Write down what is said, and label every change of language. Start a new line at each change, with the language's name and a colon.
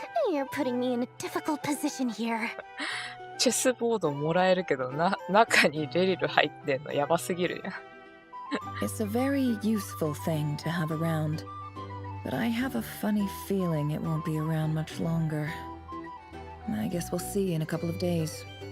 English: You're putting me in a difficult position here.
Japanese: チェスボードもらえるけど中にレリル入ってんのやばすぎるやん。
English: It's a very useful thing to have around, but I have a funny feeling it won't be around much longer. I guess we'll see in a couple of days.